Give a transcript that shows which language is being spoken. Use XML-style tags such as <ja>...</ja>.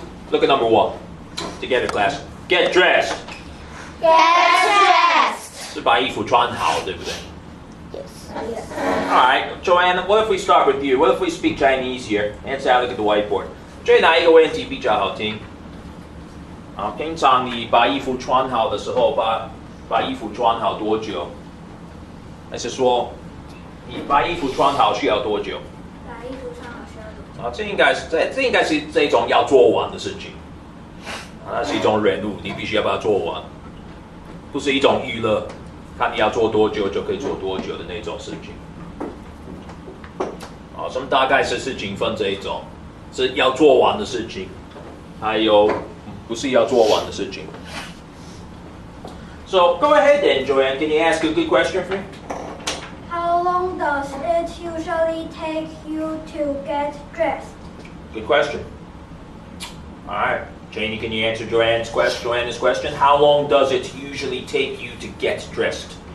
<en>Look at number 1. Together, class. Get dressed. Get dressed.</en> <zh>是把衣服穿好，对不对？</zh> <en>Yes. Alright, Joanne, what if we start with you? What if we speak Chinese here? And say, look at the whiteboard.</en> <zh>觉得哪一个问题比较好听？平常你把衣服穿好的时候，把衣服穿好多久？还是说，你把衣服穿好需要多久？把衣服穿好需要多久？这应该是这种要做完的事情。那是一种任务，你必须要把它做完，不是一种娱乐，看你要做多久就可以做多久的那种事情。什么大概是事情分这一种，是要做完的事情，还有不是要做完的事情。</zh> <en>So go ahead then, Joanne. Can you ask a good question for me? How long does it usually take you to get dressed? Good question. All right. Janie, can you answer Joanne's question? How long does it usually take you to get dressed?</en>